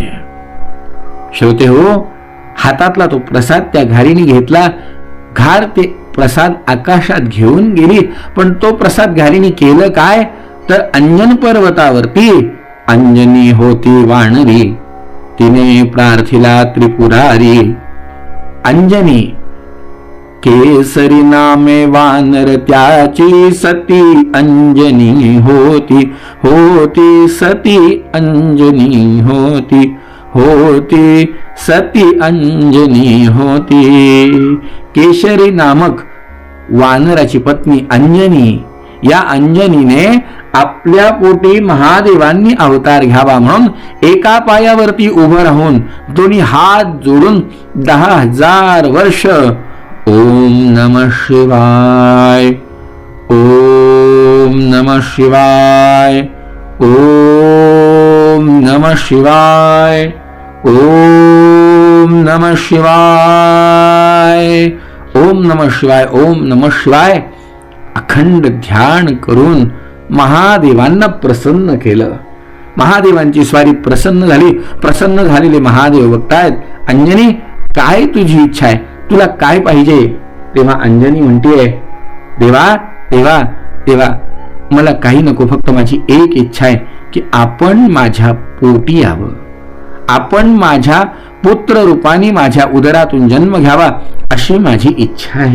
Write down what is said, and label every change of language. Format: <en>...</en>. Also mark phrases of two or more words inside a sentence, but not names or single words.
<mr>श्रोते हो, हातातला तो प्रसाद त्या घारीने घेतला. घार ते प्रसाद आकाशात घेऊन गेली, पण तो प्रसाद घारीने केलं काय तर अंजन पर्वतावरती अंजनी होती वानरी, तिने प्रार्थिला त्रिपुरारी. अंजनी केसरी नामे वानर त्याची सती अंजनी होती, होती सती अंजनी होती, होती सती अंजनी होती. केशरी नामक वानराची पत्नी अंजनी, या अंजनीने आपल्या पोटी महादेवांनी अवतार घ्यावा म्हणून एका पायावरती उभं राहून दोन्ही हात जोडून 10,000 वर्ष</mr> <sa>ओम नमः शिवाय, ओम नमः शिवाय, ओम नमः शिवाय, ओम नमः शिवाय, ओम नमः शिवाय, ओम नमः शिवाय</sa> <mr>अखंड ध्यान करून महादेवांना प्रसन्न केलं. महादेवांची स्वारी प्रसन्न झाली. प्रसन्न झालेले महादेव बघतायत, अंजनी काय तुझी इच्छा आहे, तुला काय पाहिजे? तेव्हा अंजनी म्हणतीये, देवा देवा देवा, मला काही नको, फक्त माझी एक इच्छा आहे की आपण माझ्या पोटी यावं, आपण माझ्या पुत्र रूपाने माझ्या उदरातून जन्म घ्यावा, अशी माझी इच्छा आहे.</mr>